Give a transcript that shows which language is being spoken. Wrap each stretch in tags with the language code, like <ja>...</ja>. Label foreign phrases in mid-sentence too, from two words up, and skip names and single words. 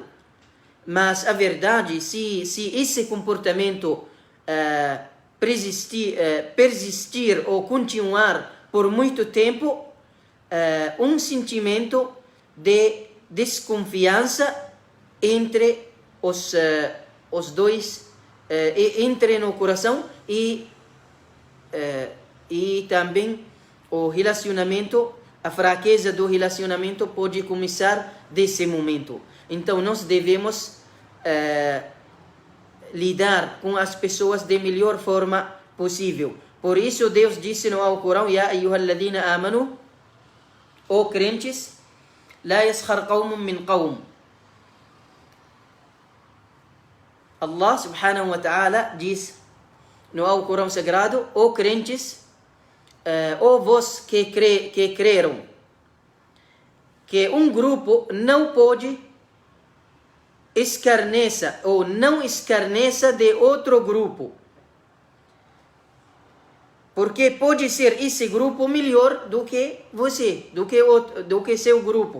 <pt>Mas a verdade, se esse comportamento persistir ou continuar por muito tempo, um sentimento de desconfiança entre os dois, entre no coração e também o relacionamento, a fraqueza do relacionamento pode começar desse momento. Então nós devemos lidar com as pessoas da melhor forma possível. Por isso Deus disse no Alcorão:</pt> <ar>يا أيها الذين آمنوا,</ar> <pt>ó crentes,</pt> <ar>لا يسخر قوم من قوم. الله سبحانه وتعالى</ar> <pt>diz no Alcorão Sagrado: ó crentes, ó vós que creram, que um grupo não pode escarneça ou não escarneça de outro grupo, porque pode ser esse grupo melhor do que você, do que seu grupo.</pt>